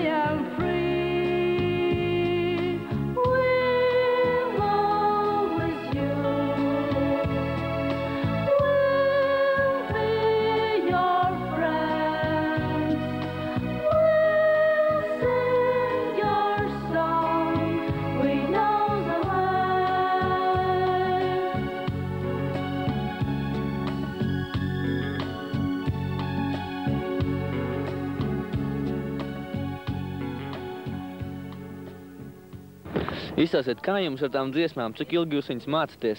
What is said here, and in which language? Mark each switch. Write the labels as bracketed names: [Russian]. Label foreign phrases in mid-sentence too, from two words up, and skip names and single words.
[English] am free. We'll always you. We'll be your friends. We'll sing your song. We know the [Latvian] Izstāstiet, kā jums ar tām dziesmām, cik ilgi jūs viņas mācāties?